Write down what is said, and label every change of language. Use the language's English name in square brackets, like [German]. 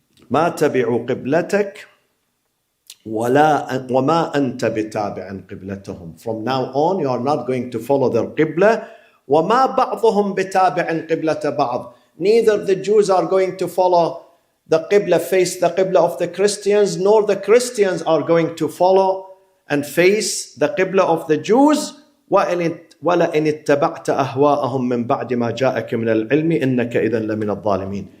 [Arabic] ما تبعوا قبلتك وما أنت بتابع قبلتهم. [English] From now on, you are not going to follow their qibla. [Arabic] وما بعضهم بتابع قبلة بعض. [English] Neither the Jews are going to follow the qibla, face the qibla of the Christians, nor the Christians are going to follow and face the qibla of the Jews. [Arabic] وَلَئِنِ اتَّبَعْتَ أَهْوَاءَهُمْ مِنْ بَعْدِ مَا جَاءَكَ مِنَ الْعِلْمِ إِنَّكَ إِذًا لَمِنَ الظَّالِمِينَ.